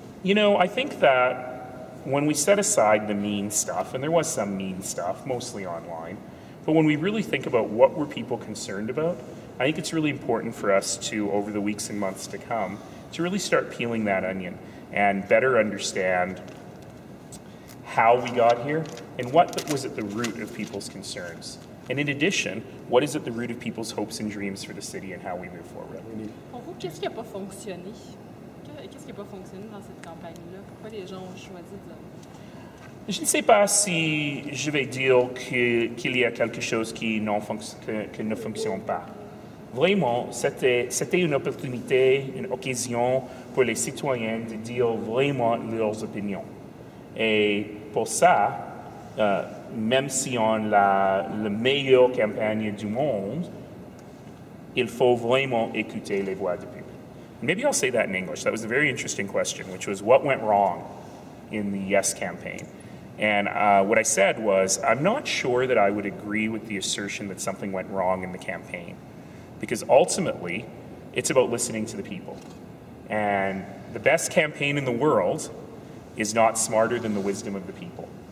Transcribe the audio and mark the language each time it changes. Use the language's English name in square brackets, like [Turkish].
[English] You know, I think that when we set aside the mean stuff, and there was some mean stuff, mostly online, but when we really think about what were people concerned about, I think it's really important for us to, over the weeks and months to come, to really start peeling that onion and better understand how we got here and what was at the root of people's concerns. And in addition, what is at the root of people's hopes and dreams for the city and how we move forward. [French] Pour vous, qu'est-ce qui n'a pas fonctionné? Qu'est-ce qui n'a pas fonctionné dans cette campagne-là? Pourquoi les gens ont choisi de... Je ne sais pas si je vais dire qu'il y a quelque chose qui ne fonctionne pas. Vraiment, c'était une opportunité, une occasion pour les citoyens de dire vraiment leurs opinions. Et pour ça, même si on a la meilleure campagne du monde, il faut vraiment écouter les voix du public. [English] Maybe I'll say that in English. That was a very interesting question, which was what went wrong in the Yes campaign. And what I said was, I'm not sure that I would agree with the assertion that something went wrong in the campaign. Because ultimately, it's about listening to the people. And the best campaign in the world is not smarter than the wisdom of the people.